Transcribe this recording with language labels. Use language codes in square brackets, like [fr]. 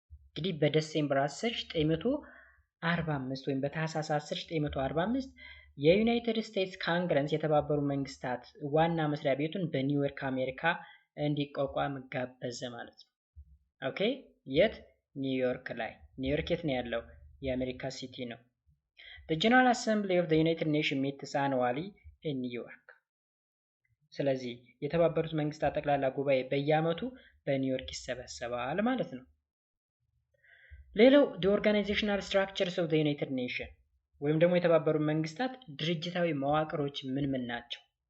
[am] እንግዲህ በዲሴምበር 10 1945 ወይም በታህሳስ 10 1945 የዩናይትድ ስቴትስ ካንግረስ የተባበሩ መንግስታት ዋና መስሪያ ቤቱን በኒውዮርክ አሜሪካ እንዲቋቋም ጋበዘ ማለት ነው። ኦኬ የት? ኒውዮርክ ላይ። ኒውዮርክ የት ነው ያለው? የአሜሪካ ሲቲ ነው። [en] The General Assembly of the United Nations meets annually in New York. [am] ስለዚህ የተባበሩት መንግስታት ጠቅላላ ጉባኤ በየዓመቱ በኒውዮርክ ይሰበሰባል ማለት ነው። ሌላው [en] the organizational structures of the United Nations [am] ወይም ደግሞ የተባበሩት መንግስታት ድርጅታዊ መዋቅሮች ምን ምን ናቸው?